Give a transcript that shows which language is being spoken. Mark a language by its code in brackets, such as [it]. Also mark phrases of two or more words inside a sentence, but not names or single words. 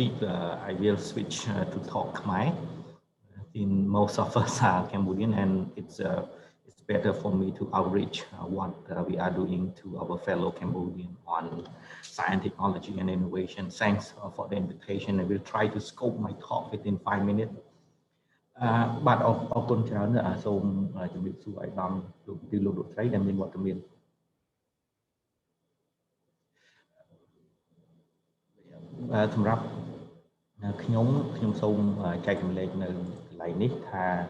[en] I will switch to talk Khmer. In most of us are Cambodian, and it's better for me to outreach what we are doing to our fellow Cambodian on science, technology, and innovation. Thanks for the invitation. I will try to scope my talk within 5 minutes. [km] បាទអរគុណច្រើនសូមជំរាបសួរឲ្យដល់លោកទីលោកលោកស្រីដែលមានវត្តមានសម្រាប់ខ្ញុំសូមចែកចម្លែកនៅកន្លែងនេះថា